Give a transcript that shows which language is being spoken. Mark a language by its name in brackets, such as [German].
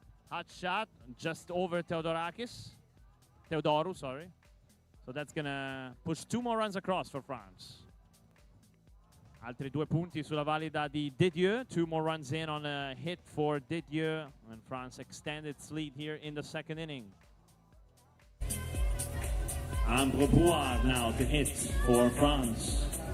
[English] Hot shot just over Theodorou, sorry. So that's gonna push 2 more runs across for France. [Italian] Altri 2 punti sulla valida di Dedieu. [English] 2 more runs in on a hit for Dedieu. And France extend its lead here in the second inning. Ambre Brouard now to hit for France.